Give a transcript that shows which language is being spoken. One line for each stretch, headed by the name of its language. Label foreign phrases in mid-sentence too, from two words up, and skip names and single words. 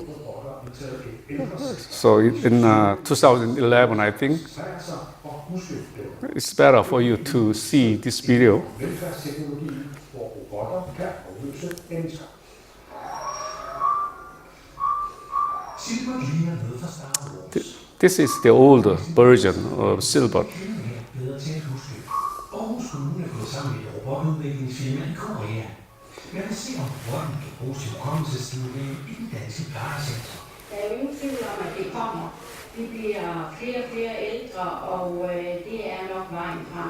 English: So in 2011, I think, it's better for you to see this video. This is the older version of Silbot.
Danish: Jeg vil se, om robotten kan bruges til hukommelsesstimulering i den danske plejesektor. Der er jo ingen tvivl om, at det kommer. Vi bliver flere og flere ældre, og det er nok vejen frem.